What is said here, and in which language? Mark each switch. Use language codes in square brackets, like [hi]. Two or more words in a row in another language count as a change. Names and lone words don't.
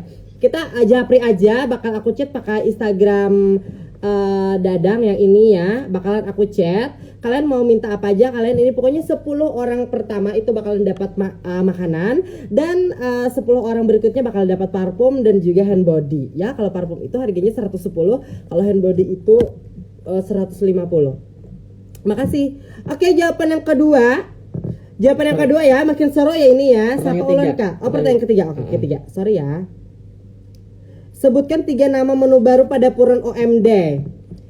[id] Kita japri aja. Bakal aku chat pakai Instagram Dadang yang ini ya. Bakalan aku chat. Kalian mau minta apa aja, kalian ini pokoknya 10 orang pertama itu bakalan dapat makanan. Dan 10 orang berikutnya bakal dapat parfum dan juga [en] hand body. [id] Ya, kalau parfum itu harganya 110. Kalau [en] hand body [id] itu 150. Makasih. Oke, jawaban yang kedua. Jawaban yang kedua ya, makin seru ya ini ya. Siapa ulang Kak? Oh, pertanyaan ketiga. Oke, ketiga. Sorry ya. Sebutkan 3 nama menu baru Pedapuran OMD.